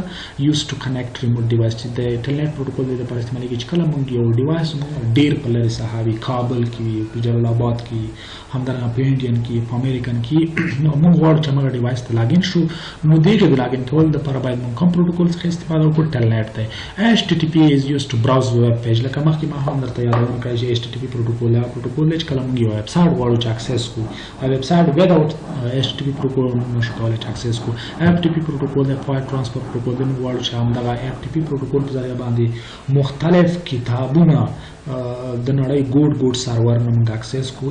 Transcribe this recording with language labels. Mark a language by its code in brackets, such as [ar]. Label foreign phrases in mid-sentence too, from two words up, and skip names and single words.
[en] use to connect remote device [ps] چې د [en] telnet protocol [ps] د لپاره استعمالیږي چې کله موږ یو ډیوایس ډېر په لرې ساحه وي کابل کې وي په جلال آباد کې همدارنګه په انډین کې په امریکن کې نو موږ غواړو چې موږ ډیوایس ته لاګین شو نو دې د لاګین کولو دپاره باید موږ کوم پروتوکول څخه استفاده وکړو ټلنیټ دی. [en] HTTP is used to browse web page [ps] لکه مخکې ما هم درته یادونه کړې چې [en] HTTP protocol [ps] هغه پروتوکول دی چې کله موږ یو [en] web site [ps] غواړو چې اکسس کړو او [en] web site without HTTP protocol [ps] موږ نشو کولی چې اکسس کړو. [en] FTP protocol [ps] دی [en] file transfer protocol [ps] دی موږ غواړو چې همدغه [en] FTP protocol [ps] په ذریعه باندې مختلف کتابونه د نړۍ [en] good server [ps] نه موږ اکسس کړو.